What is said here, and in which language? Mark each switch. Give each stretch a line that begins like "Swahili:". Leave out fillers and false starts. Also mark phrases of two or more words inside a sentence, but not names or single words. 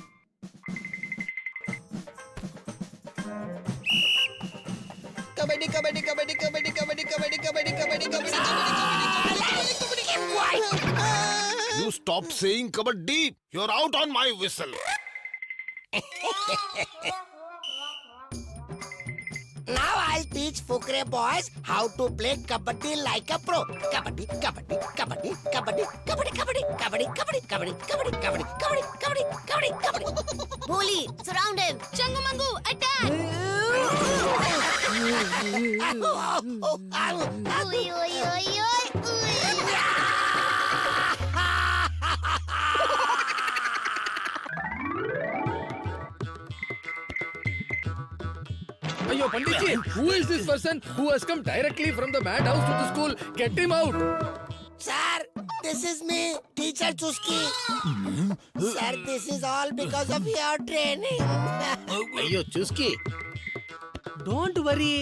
English: Kabaddi, kabaddi, kabaddi, kabaddi, kabaddi, kabaddi, kabaddi, kabaddi, kabaddi, kabaddi. You stop saying kabaddi. You're out on my whistle. Now I'll teach Fukre boys how to play kabaddi like a pro. Kabaddi, kabaddi, kabaddi, kabaddi, kabaddi, kabaddi, kabaddi, kabaddi, kabaddi, kabaddi, kabaddi, kabaddi, kabaddi, kabaddi, kabaddi. Boli, surround him. Changumangu, attack! Oy, oy, oy, oy. Ayyo, Panditji, who is this person who has come directly from the madhouse to the school? Get him out. Sir, this is me, Teacher Chusky. Sir, this is all because of your training. Ayyo, Chusky. Don't worry.